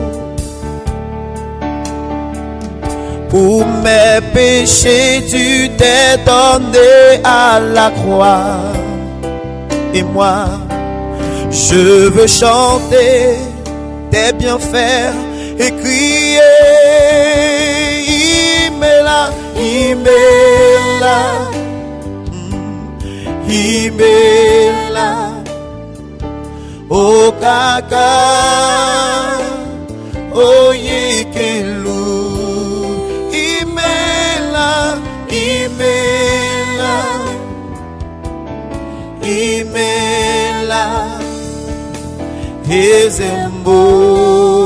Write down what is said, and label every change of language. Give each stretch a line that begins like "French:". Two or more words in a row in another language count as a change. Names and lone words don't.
French: Pour mes péchés, tu t'es donné à la croix. Et moi, je veux chanter tes bienfaits et crier.
Igbo: Imela, Imela, Imela, O Kaka, O Yekelu, Imela, Imela, Imela, Ezembo.